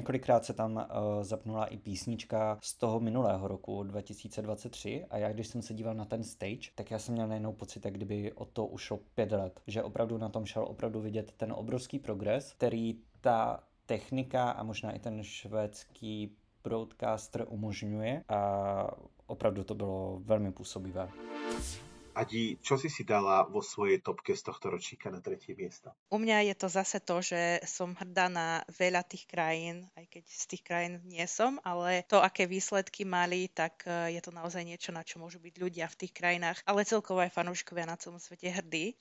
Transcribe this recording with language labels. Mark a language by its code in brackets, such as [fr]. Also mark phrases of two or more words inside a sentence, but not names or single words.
[cs] několikrát se tam zapnula i písnička z toho minulého roku 2023 a já když jsem se díval na ten stage, tak já jsem měl najednou pocit, jak kdyby o to ušlo 5 let, že opravdu na tom šel opravdu vidět ten obrovský progres, který ta technika a možná i ten švédský broadcaster umožňuje a opravdu to bylo velmi působivé. Adi, [sk] čo si dala vo svojej topke z tohto ročníka na 3. miesto? U mňa je to zase to, že som hrdá na veľa tých krajín, aj keď z tých krajín nie som, ale to, aké výsledky mali, tak je to naozaj niečo, na čo môžu byť ľudia v tých krajinách, ale celkovo aj fanúšikovia na celom svete hrdí.